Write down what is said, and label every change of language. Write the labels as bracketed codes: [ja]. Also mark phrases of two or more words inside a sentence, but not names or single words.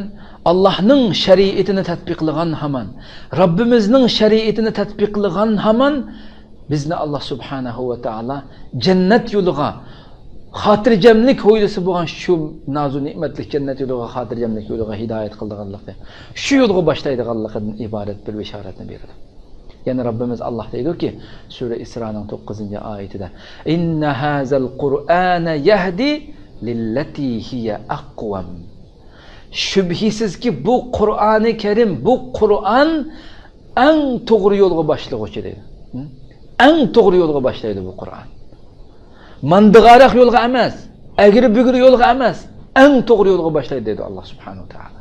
[uz] Allohning shariatini tatbiqlagan hamon, Robbimizning shariatini tatbiqlagan hamon bizni Alloh [ar] سبحانه وتعالى [uz] jannat yo'liga xotirjamlik ho'ylisi bo'lgan shu nozu ne'matli jannat yo'liga xotirjamlik yo'liga hidoyat qilganlikda shu yo'lga boshlaydiganlikdan iborat bir bishoratni berdi. Yani Rabbimiz Allah deydi-ki Sure İsra'nın 9-oyatida [ar] إن هذا القرآن يهدي للتي هي أقوم. [uz] Shubhisizki bu Qur'oni Karim, bu Qur'on eng to'g'ri yo'lga boshlovchi dedi. Eng to'g'ri yo'lga boshlaydi bu Qur'on. Mandig'ariq yo'lga emas, agri-bugri yo'lga emas, eng to'g'ri yo'lga boshlaydi dedi Alloh [ar] سبحانه وتعالى.